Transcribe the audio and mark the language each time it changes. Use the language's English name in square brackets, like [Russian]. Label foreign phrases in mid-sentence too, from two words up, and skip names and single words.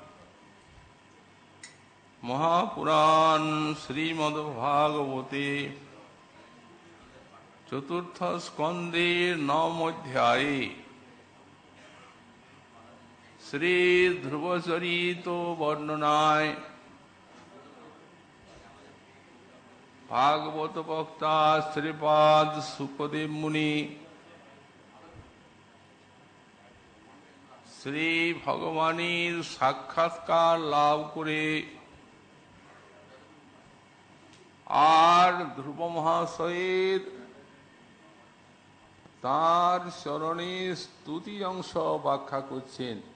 [Sanskrit] महापुराण श्रीमद्भागवते चतुर्थ स्कंदे नवम अध्याये श्री ध्रुवचरितो वर्णनाय [Bangla] ভাগবত বক্তা শ্রীপাদ সুখদেব মুনি শ্রী ভগবানের সাক্ষাৎকার লাভ করে আর ধ্রুব মহাশয়ের তাঁর চরণে স্তুতি অংশ ব্যাখ্যা করছেন।